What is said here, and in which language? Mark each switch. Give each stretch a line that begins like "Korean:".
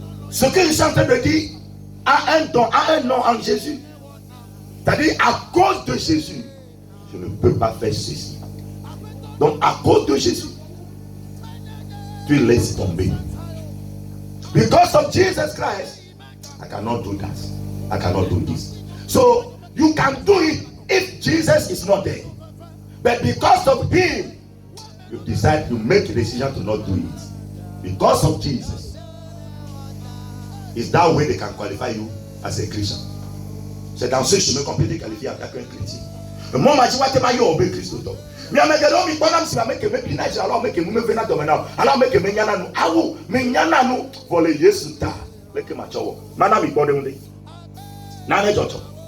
French: Ce que je suis en train de dire a un nom en Jésus. C'est-à-dire, à cause de Jésus, je ne peux pas faire ceci. Donc, à cause de Jésus, tu laisses tomber.
English: Because of Jesus Christ, I cannot do that. I cannot do this. So, you can do it if Jesus is not there. But because of him, you decide to make a decision to not do it. Because of Jesus. Is that way they can qualify you as a Christian.
French: C'est dans ce chemin qu'on peut te qualifier en tant qu'un chrétien. Le moment où tu vas obéir Christ. Mais à me dire, on si me me pinage alors me que me venir dominer. Alors me que me nyana nous. Awu me nyana nous voler Yesu ta. Le que ma chowo. Mana mi bode unde. Na ne jocho.